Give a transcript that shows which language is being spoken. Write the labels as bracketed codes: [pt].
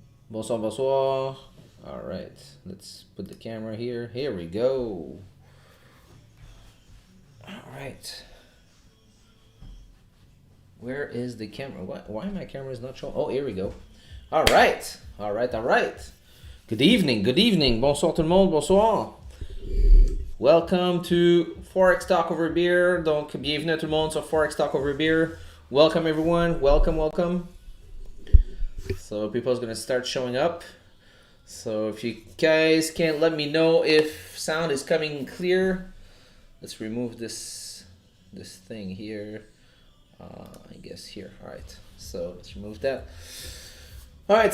[fr] Bonsoir, bonsoir. [en] All right, let's put the camera here. Here we go. All right. Where is the camera? Why my camera is not showing? Oh, here we go. All right, all right, all right. Good evening, good evening. [fr] Bonsoir tout le monde, bonsoir. [en] Welcome to Forex Talk Over Beer. [fr] Donc, bienvenue à tout le monde sur Forex Talk Over Beer. [en] Welcome everyone. Welcome, welcome. So people's gonna start showing up. So if you guys can't let me know if sound is coming clear, let's remove this thing here. I guess here. All right. So let's remove that. All right.